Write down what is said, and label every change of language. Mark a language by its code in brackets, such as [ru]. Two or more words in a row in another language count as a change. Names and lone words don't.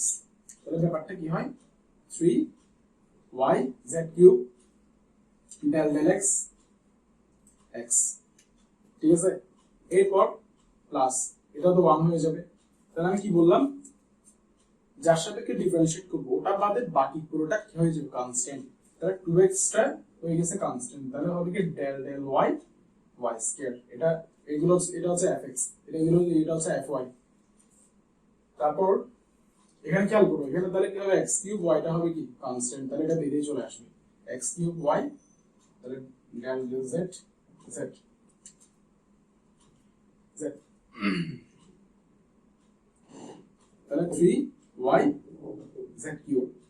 [bn] তাহলে ব্যাপারটা কি হয়, 3yz কিউব del del x x, ঠিক আছে। এরপর প্লাস এটা তো 1 হয়ে যাবে। তাহলে আমি কি বললাম, যার সাপেক্ষে ডিফারেন্সিয়েট করবো ওটা বাদে বাকি পুরোটা কি হয়ে যাবে, কনস্ট্যান্ট। তাহলে 2x টা হয়ে গেছে কনস্ট্যান্ট, তাহলে হবে কি del del y y স্কয়ার। এটা এগুলো, এটা হচ্ছে fx, এটা হচ্ছে fy। তারপর এখানে খেয়াল করো, এখানে তাহলে কি হবে, x কিউব y টা হবে কি কনস্ট্যান্ট, তাহলে এটা বেরিয়ে চলে আসবে x কিউব y, তাহলে del del z z z, তাহলে 3y z কিউব।